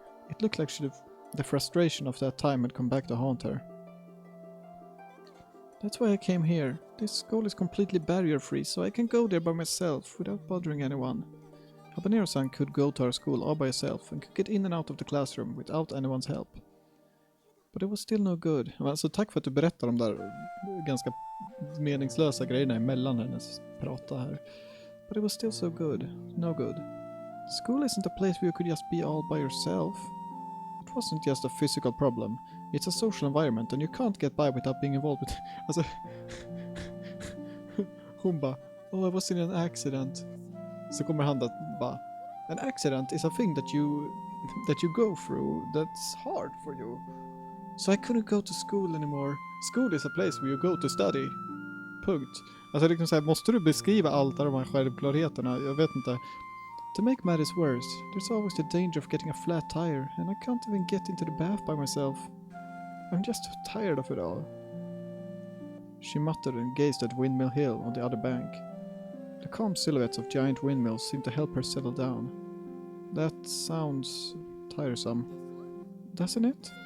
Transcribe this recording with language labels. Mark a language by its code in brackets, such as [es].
[en] It looked like the frustration of that time had come back to haunt her. That's why I came here. This school is completely barrier-free, so I can go there by myself without bothering anyone. Habanero-san could go to our school all by herself and could get in and out of the classroom without anyone's help. But it was still no good. [sv] Alltså tack för att du berättar de där ganska meningslösa grejerna emellan hennes prata här. [en] But it was still so good. No good. School isn't a place where you could just be all by yourself. It wasn't just a physical problem. It's a social environment and you can't get by without being involved with... Alltså... [sv] Hon bara, [en] I was in an accident. [sv] Så kommer han att bara, [en] an accident is a thing that you go through that's hard for you. So I couldn't go to school anymore. School is a place where you go to study. [sv] Punkt. Alltså liksom såhär, måste du beskriva allt av de här självklarheterna? Jag vet inte. [en] To make matters worse, there's always the danger of getting a flat tire, and I can't even get into the bath by myself. I'm just tired of it all. She muttered and gazed at Windmill Hill on the other bank. The calm silhouettes of giant windmills seemed to help her settle down. That sounds tiresome. Doesn't it?